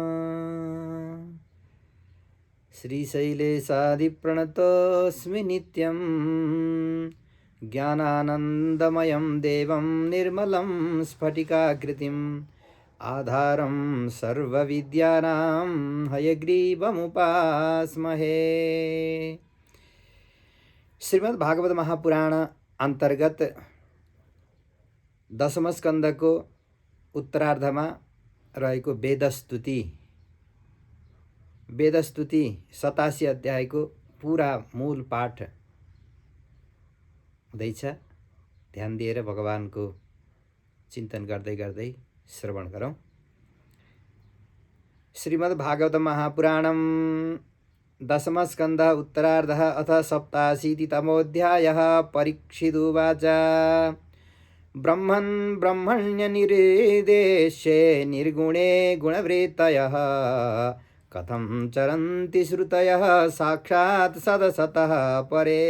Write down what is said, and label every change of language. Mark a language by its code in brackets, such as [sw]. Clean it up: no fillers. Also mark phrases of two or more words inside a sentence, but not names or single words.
[sa] श्रीशैलेशादिप्रणतोऽस्मि नित्यं ज्ञानानन्दमयं देवं निर्मलं स्फटिकाकृतिम् आधारं सर्वविद्यानां हयग्रीवमुपास्महे। [ne] श्रीमद् भागवत महापुराण अंतर्गत दशम स्कन्धको उत्तरार्धमा रहेको वेदस्तुति 87 अध्यायको पूरा मूल पाठ हुँदैछ। ध्यान दिएर भगवानको चिन्तन गर्दै गर्दै श्रवण गरौँ। [sa] श्रीमद् भागवत महापुराणं दशम स्कन्ध उत्तरार्धः अथ 87तमोऽध्यायः। परीक्षिदुवाच ब्रह्मन् ब्रह्मण्यनिर्देश्ये निर्गुणे गुणवृत्तयः कथं चरन्ति श्रुतयः साक्षात् सदसतः परे।